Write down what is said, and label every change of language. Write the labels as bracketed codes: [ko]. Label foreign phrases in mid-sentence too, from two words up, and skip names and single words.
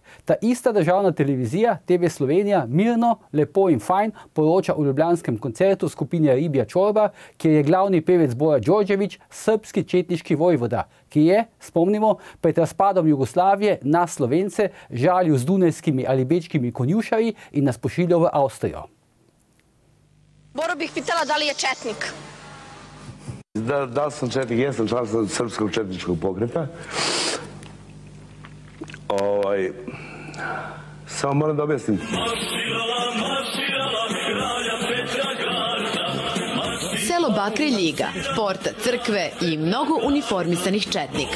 [sl] Ta ista državna televizija, TV Slovenija, mirno, lepo in fajn poroča o ljubljanskem koncertu skupine Ribja Čorba, kjer je glavni pevec Bora Đorđević, srbski četniški vojvoda, ki je, spomnimo, pred razpadom Jugoslavije na Slovence žalil z dunajskimi ali bečkimi konjušarji in nas pošiljal v Avstrijo. [sr] Boro bih pitala da li je četnik. Da li sam četnik? Jesam član srpskog četničkog pokreta. Samo moram da objasnim. Selo Bakre Ljiga, porta crkve i mnogo uniformisanih četnika.